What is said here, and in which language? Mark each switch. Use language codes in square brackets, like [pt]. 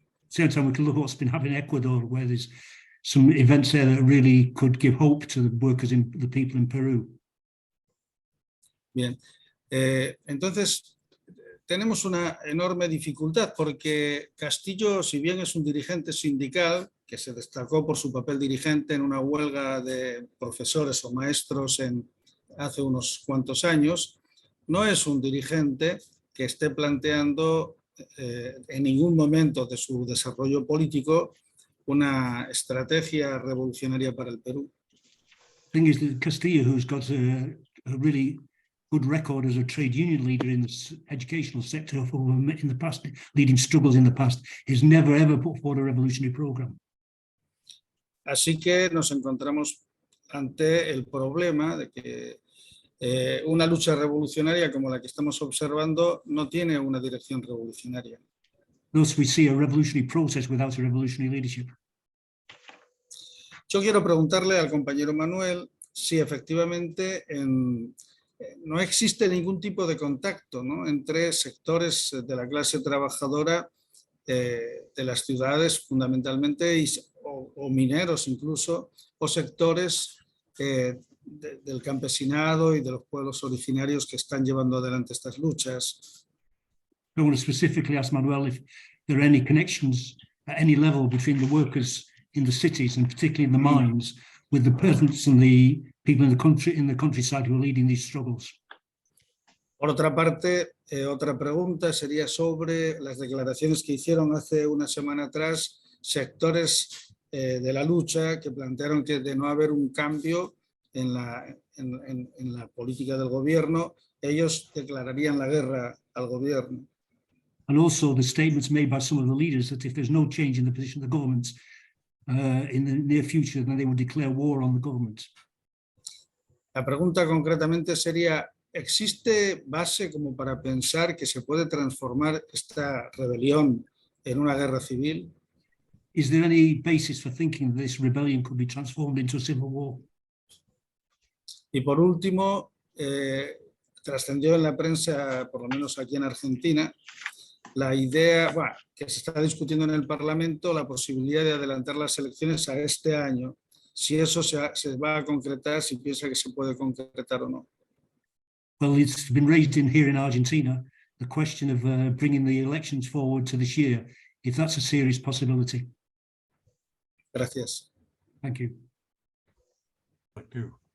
[en] Same time, we can look at what's been happening in Ecuador, where there's some events there that really could give hope to the workers, the people in Peru. [es] Bien, entonces tenemos una enorme dificultad porque Castillo, si bien es un dirigente sindical que se destacó por su papel dirigente en una huelga de profesores o maestros hace unos cuantos años, no es un dirigente que esté planteando en ningún momento de su desarrollo político una estrategia revolucionaria para el Perú. [en] The thing is that Castillo, who's got a really good record as a trade union leader in the educational sector in the past, leading struggles in the past, has never ever put forward a revolutionary program. [es] Así que nos encontramos ante el problema de que una lucha revolucionaria como la que estamos observando no tiene una dirección revolucionaria. [en] Thus we see a revolutionary process without a revolutionary leadership. [es] Yo quiero preguntarle al compañero Manuel si efectivamente no existe ningún tipo de contacto, ¿no?, entre sectores de la clase trabajadora de las ciudades fundamentalmente o mineros incluso, o sectores del campesinado y de los pueblos originarios que están llevando adelante estas luchas. [en] I want to specifically ask Manuel if there are any connections at any level between the workers in the cities and particularly in the mines with the peasants and the people in the countryside who are leading these struggles. [es] Por otra parte, otra pregunta sería sobre las declaraciones que hicieron hace una semana atrás sectores de la lucha que plantearon que de no haber un cambio en la política del gobierno, ellos declararían la guerra al gobierno. [en] And also the statements made by some of the leaders that if there's no change in the position of the government in the near future, then they would declare war on the government. [es] La pregunta concretamente sería, ¿existe base como para pensar que se puede transformar esta rebelión en una guerra civil? [en] Is there any basis for thinking that this rebellion could be transformed into a civil war? [es] Y por último, trascendió en la prensa, por lo menos aquí en Argentina, la idea, bueno, que se está discutiendo en el Parlamento, la posibilidad de adelantar las elecciones a este año. Si eso se va a concretar, si piensa que se puede concretar o no. [en] Well, it's been raised here in Argentina, the question of bringing the elections forward to this year, if that's a serious possibility. [es] Gracias. [en] Thank you. Thank you.